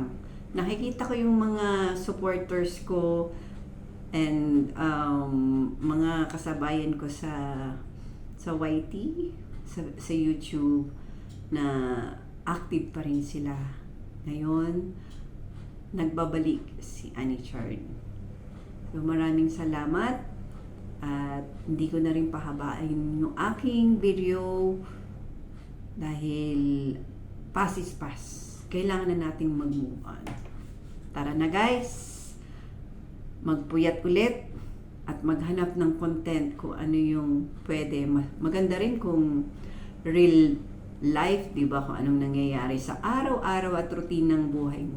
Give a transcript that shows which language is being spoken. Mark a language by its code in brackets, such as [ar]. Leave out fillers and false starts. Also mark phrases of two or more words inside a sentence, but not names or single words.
[tl] Nakikita ko yung mga supporters ko and mga kasabayan ko sa YT, sa YouTube, na active pa rin sila. Ngayon, nagbabalik si Annie Chard. So maraming salamat at hindi ko na rin pahabain yung aking video dahil [en] pass is pass. [tl] Kailangan na nating mag-move on. Tara na guys, magpuyat ulit at maghanap ng content kung ano yung pwede. Maganda rin kung [en] real life, [tl] di ba, kung anong nangyayari sa araw-araw at routine ng buhay mo.